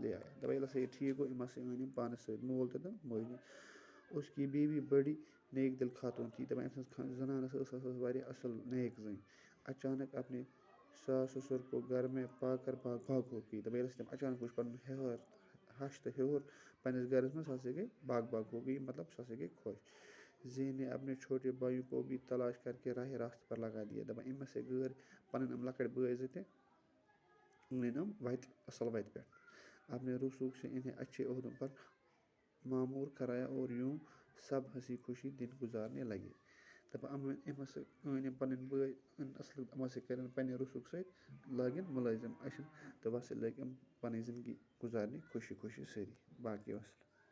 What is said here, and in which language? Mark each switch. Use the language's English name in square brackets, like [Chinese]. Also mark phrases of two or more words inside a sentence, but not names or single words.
[Kashmiri] دپان ییٚلہِ ہسا یہِ ٹھیٖک گوٚو أمۍ ہسا أنۍ یِم پانس سۭتۍ مول تہِ تہٕ موجی. [Urdu] اس کی بیوی بڑی نیک دل خاتون تھی [Kashmiri] دپان أمۍ سٕنٛز زنان ٲس واریاہ اَصٕل نیک زٔنۍ. [Urdu] اچانک اپنے ساس سسر کو گھر میں پا کر بھاگ ہو گئی. [Kashmiri] دپان ییٚلہِ تٔمۍ اچانک وٕچھ پَنُن ہیٚہر ہش تہٕ ہیوٚر پنٛنِس گھرس منٛز سۄ ہسا گٔے [Urdu] بھاگ ہو گئی [Kashmiri] مطلب سۄ ہسا گٔے خۄش. [Urdu] زی نے اپنے چھوٹے بھائیوں کو بھی تلاش کر کے راہ راست پر لگا دیا. [Kashmiri] دپان أمۍ ہسا گٔر پنٕنۍ یِم لۄکٕٹۍ بٲے زٕ تہِ أنۍ یِم وَتہِ اَصٕل وَتہِ پٮ۪ٹھ. [Urdu] اپنے رسوخ سے انہیں اچھے عہدوں پر معمور کرایا اور یوں سب ہنسی خوشی دن گزارنے لگے. [Kashmiri] دپان أمۍ ہسا أنۍ یِم پَنٕنۍ بٲے اَصٕل یِم ہسا کٔرِنۍ پنٛنہِ رسوٗخ سۭتۍ لٲگِن مُلٲزِم أچھِن تہٕ بس لٔگۍ یِم پنٕنۍ زندگی گزارنہِ خوشی خوشی سٲری. باقی وَسلام.